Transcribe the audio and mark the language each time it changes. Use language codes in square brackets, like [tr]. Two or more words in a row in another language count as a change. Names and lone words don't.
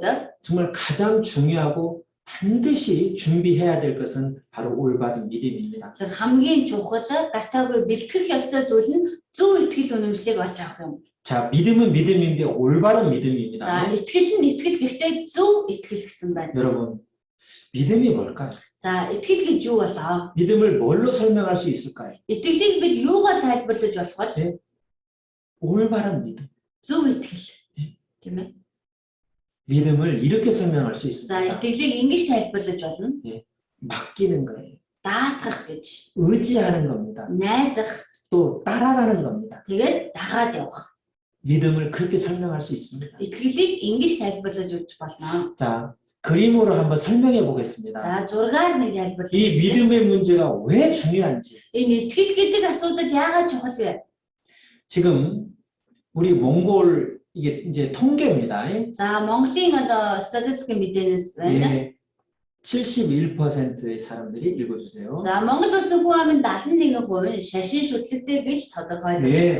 [ko] 정말 가장 중요하고 반드시 준비해야 될 것은 바로 올바른 믿음입니다. [mn] тэр хамгийн чухал гарцаагүй бэлтгэх ёстой зүйл нь зөв итгэл үнэмшлийг олж авах юм. [ko] 자, 믿음은 믿음인데 올바른 [mn] За [ko] 믿음입니다. [mn] итгэл нь итгэл гэхдээ зөв итгэл гэсэн байна. [ko] 여러분, 믿음이 뭘까요? [mn] За итгэл гэж юу болоо? [ko] 믿음을 뭘로 설명할 수 있을까요? [mn] Итгэлийг бид юугаар тайлбарлаж болох вэ? [ko] 올바른 믿음. [mn] Зөв итгэл. Тийм ээ. [ko] 믿음을 이렇게 설명할 수 [mn] За [ko] 있습니다. [mn] итгэлийг ингэж тайлбарлаж болно. [ko] 맡기는 거예요. [mn] Даатгах гэж, [ko] 의지하는 겁니다. [mn] найдах, [ko] 또 따라가는 겁니다. [mn] тэгээд дагаад явах. [ko] 믿음을 그렇게 설명할 수 있습니다. [mn] Итгэлийг ингэж тайлбарлаж өгч болно. [ko] 자, 그림으로 한번 설명해 보겠습니다. [mn] За зургаар нэг тайлбарлаж. [ko] 이 믿음의 문제가 왜 중요한지. [mn] Энэ итгэл гэдэг асуудал яагаад чухал вэ? [ko] 지금 우리 몽골 이게 이제 통계입니다. [mn] За Монголын одоо статистик мэдээнээс байна. [ko] 예, 71%의 사람들이 읽어주세요. [mn] За Монгол улсын хүн амын 71% нь шашин шүтлэгтэй гэж [ko] 네,